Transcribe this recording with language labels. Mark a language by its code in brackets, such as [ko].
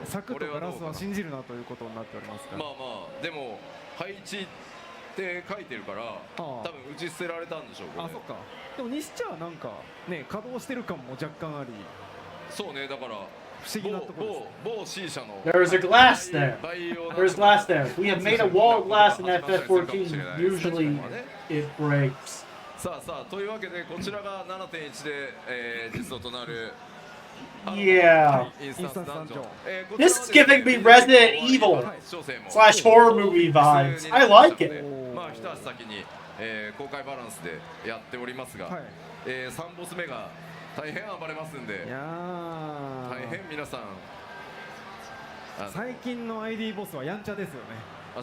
[ja] 柵とガラスは信じるなということになっておりますが。まあでも配置って書いてるから多分打ち捨てられたんでしょう。そっか。でもにしちゃなんかね稼働してる感も若干あり。そうね、だから某 C 社の [en] There's a glass there. There's glass there. We have made a wall of glass in FF14. Usually it breaks. [ja] さあというわけでこちらが 7.1 で、実装となる [en] Yeah. [ja] インスタンスダンジョン。 [en] This is giving me Resident Evil / horror movie vibes. I like it. [ja] まあ一足先に、公開バランスでやっておりますが、3ボス目が大変暴れますんで、大変皆さん最近の ID ボスはやんちゃですよね。